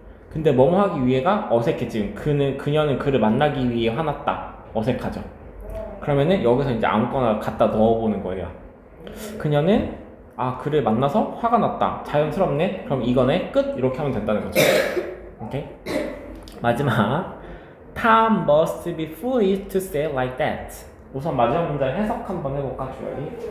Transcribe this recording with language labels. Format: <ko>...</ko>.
<ko>근데 뭐뭐 하기 위해가 어색해. 지금 그녀는 그를 만나기 위해 화났다. 어색하죠. 그러면은 여기서 이제 아무거나 갖다 넣어보는 거예요. 그녀는 그를 만나서 화가 났다. 자연스럽네. 그럼 이거네. 끝. 이렇게 하면 된다는 거죠. 오케이. 마지막.</ko> <en>Tom must be foolish to say like that.</en> <ko>우선 마지막 문장 해석 한번 해볼까, 주열이?</ko>